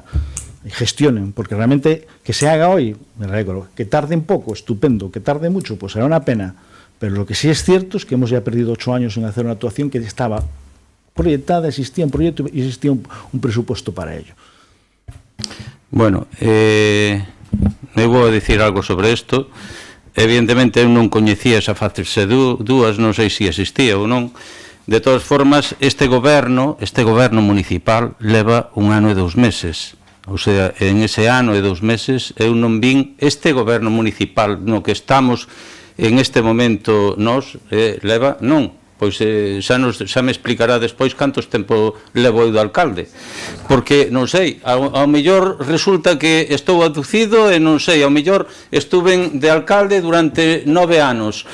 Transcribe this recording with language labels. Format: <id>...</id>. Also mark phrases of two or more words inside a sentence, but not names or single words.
<es>Y gestionen, porque realmente que se haga hoy, me alegro, que tarde un poco, estupendo, que tarde mucho, pues será una pena, pero lo que sí es cierto es que hemos ya perdido 8 años en hacer una actuación que estaba proyectada, existía un proyecto y existía un presupuesto para ello.</es> <gl>Bueno, me vou a dicir algo sobre isto. Evidentemente eu non coñecía esa facerse dúas, non sei se existía ou non. De todas formas, este goberno municipal leva 1 ano e 2 meses.</gl> <es>O sea,</es> <gl>en ese ano e 2 meses eu non vin este goberno municipal no que estamos en este momento nós, leva, non, pois xa me explicará despois cantos tempo levo eu do alcalde, porque non sei, ao mellor resulta que estou aducido e non sei, ao mellor estuven de alcalde durante 9 anos.</gl>